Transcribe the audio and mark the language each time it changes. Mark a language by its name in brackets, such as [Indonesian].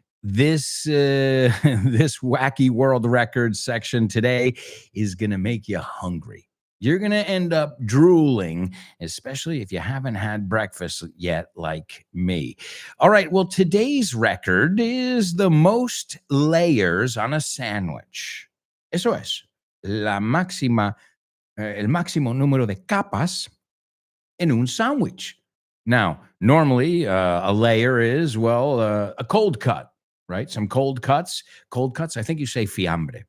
[English] This this Wacky World Records section today is going to make you hungry. You're going to end up drooling, especially if you haven't had breakfast yet like me. All right, well, today's record is the most layers on a sandwich. [Spanish] Eso es, el máximo número de capas en un sandwich. [English] Now, normally a layer is, well, a cold cut, right? Some cold cuts. Cold cuts, I think you say fiambre.